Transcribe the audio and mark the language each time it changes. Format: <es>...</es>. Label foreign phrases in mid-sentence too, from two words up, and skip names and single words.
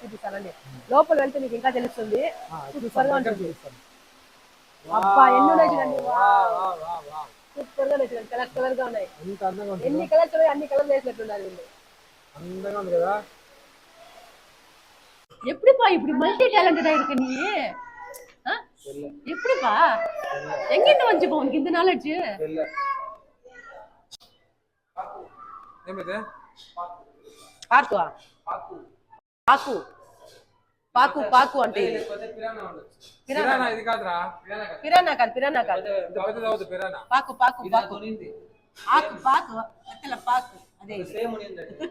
<te>చూపిస్తానండి, లోపల వెళ్తే మీకు ఇంకా తెలుస్తుంది. సూపర్ గా ఉంటుంది. అబ్బా ఎన్ని ఉన్నాయి చూడండి, సూపర్ గా ఉన్నాయి చూడండి, కలర్ కలర్ గా ఉన్నాయి. ఎన్ని కలర్స్ ఉన్నాయి, అన్ని కలర్లు వేసినట్టున్నారు వీళ్ళు. అందంగా ఉంది కదా.</te> <ta>எப்போ பா இப்போ</ta> <en>multi talented</en> <ta>ஆயிருக்கு நீ? எப்படி பா எங்கிருந்து வந்து பா உனக்கு இந்த நாலேஜ்?</ta> <te>ఏమిది? పాకు పాకు పాకు పాకు అంటే ఇది పిరానా. ఇది కాదురా, పిరానా కాదు, పిరానా కాదు, పిరానా. పాకు పాకు పాకు ఆకు పాకు అత్తల పాకు అదే సేమ్ ఉంది.</te>